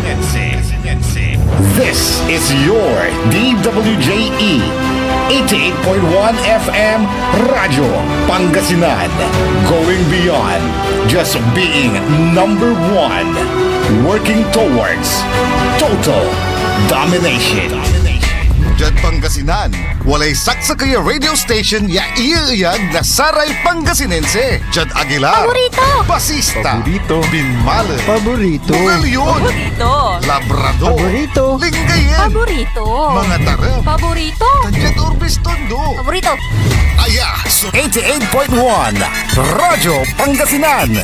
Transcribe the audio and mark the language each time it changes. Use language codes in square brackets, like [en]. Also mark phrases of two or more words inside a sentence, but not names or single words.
[en] This is your DWJE 88.1 FM Radio Pangasinan, going beyond just being number one, working towards total domination. [pag] Jad Pangasinan, walay saksa kaya radio station ya iiyag na saray Pangasinense. Jad Aguilar, Paborito. Basista, Paborito. Binmale, Paborito. Bugalyon, Paborito. Labrador, Paborito. Lingayen, Paborito. mga tarap, Paborito. Jad Urbis Tondo. Paborito. Aya, so 88.1 Radyo Pangasinan.